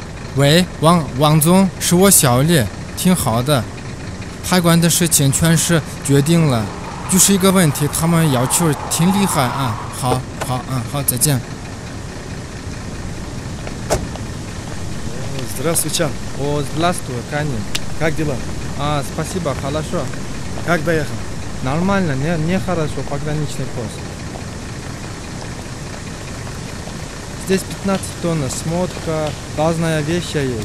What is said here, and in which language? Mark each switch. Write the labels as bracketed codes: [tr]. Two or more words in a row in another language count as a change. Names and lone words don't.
[zh] 喂，王总，是我小丽，挺好的。海关的事情全是决定了，就是一个问题，他们要求挺厉害啊。好，好，再见。 [ru] Здравствуй, Чан. О, здравствуй, Канин. Как дела? Спасибо, хорошо. Как доехал? Нормально, не хорошо, пограничный пост. Здесь 15 тонн, смотка, разная вещь есть.